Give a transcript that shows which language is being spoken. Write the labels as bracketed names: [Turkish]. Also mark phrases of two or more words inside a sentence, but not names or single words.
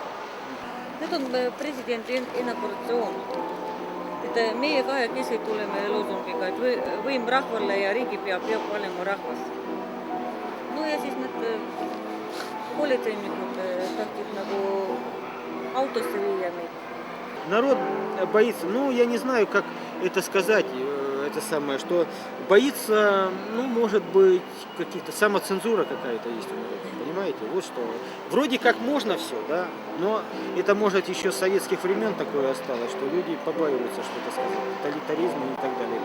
[Estonian] Need on presidendi inaugurasjoon. Et meie kahekesi tuleme loosungiga, et võim rahvale ja riigipea peab olema rahvas. No ja siis need politseinikud tahtsid nagu autosse viia meid. [Russian] Народ боится, ну, я не знаю, как это сказать, это самое, что боится, ну, может быть, каких-то самоцензура какая-то есть у народа, понимаете? Вот что. Вроде как можно все, да, но это может еще с советских времен такое осталось, что люди побаиваются что-то сказать, тоталитаризм и так далее.